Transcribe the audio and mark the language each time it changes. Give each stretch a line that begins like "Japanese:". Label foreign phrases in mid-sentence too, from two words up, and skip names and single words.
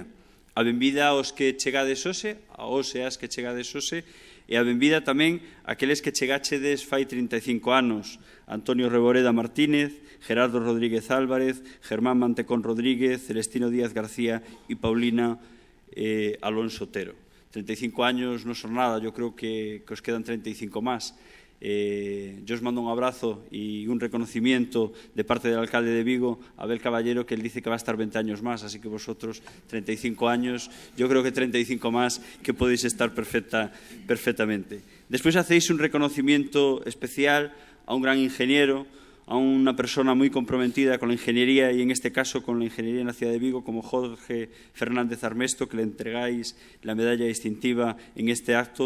Galician: A benvida aos que chegades hoxe, as que chegades hoxe, e a benvida tamén àqueles que chegachedes fai 35 anos, Antonio Reboreda Martínez, Gerardo Rodríguez Álvarez, Germán Mantecón Rodríguez, Celestino Díaz García e Paulina Alonso Otero.
Spanish: 35 años non son nada, yo creo que os quedan 35 máis. Yo os mando un abrazo e un reconocimiento de parte del alcalde de Vigo, Abel Caballero, que él dice que va a estar 20 años más, así que vosotros 35 años, yo creo que 35 más que podéis estar perfectamente. Despois hacéis un reconocimiento especial a un gran ingeniero, a una persona muy comprometida con la ingeniería y en este caso con la ingeniería en la ciudad de Vigo, como Jorge Fernández Armesto, que le entregáis la medalla distintiva en este acto.